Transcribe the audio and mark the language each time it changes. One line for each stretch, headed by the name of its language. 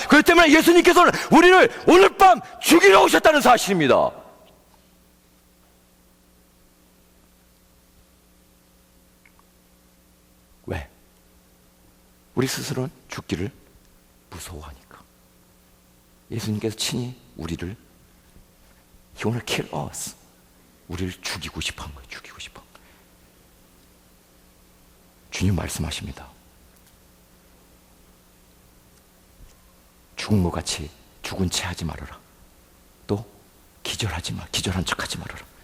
Korean: 그렇기 때문에 예수님께서는 우리를 오늘 밤 죽이러 오셨다는 사실입니다. 왜? 우리 스스로는 죽기를 무서워하니까. 예수님께서 친히 우리를
English: He wanna kill us.
Korean: 우리를 죽이고 싶어 한 거예요. 죽이고 싶어. 주님 말씀하십니다. 죽은 것 같이 죽은 채 하지 말아라. 또 기절하지 마. 기절한 척 하지 말아라.